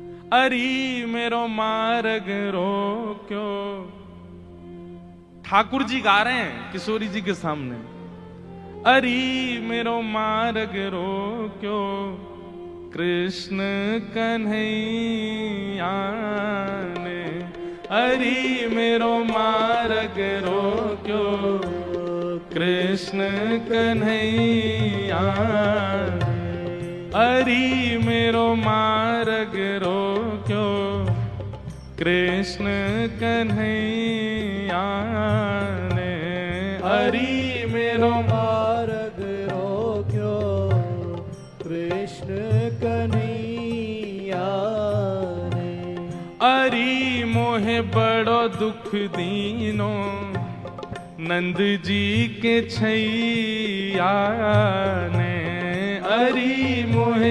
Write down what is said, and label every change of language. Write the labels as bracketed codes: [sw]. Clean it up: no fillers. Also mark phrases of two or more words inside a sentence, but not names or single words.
[bra] अरी मेरो मार्ग रोक्यो। [hi] ठाकुर जी गा रहे हैं किशोरी जी के सामने, [bra] अरी मेरो मार्ग रोक्यो कृष्ण कन्हैया ने। अरी मेरो मार्ग रोक्यो कृष्ण कन्हैया। अरी मेरो मार्ग रोक्यो कृष्ण कन्हैया ने। अरी मेरो मार्ग रोक्यो कृष्ण कन्हैया ने। अरी मोहे बड़ो दुख दीनो नंद जी के छैया ने। अरी मोहे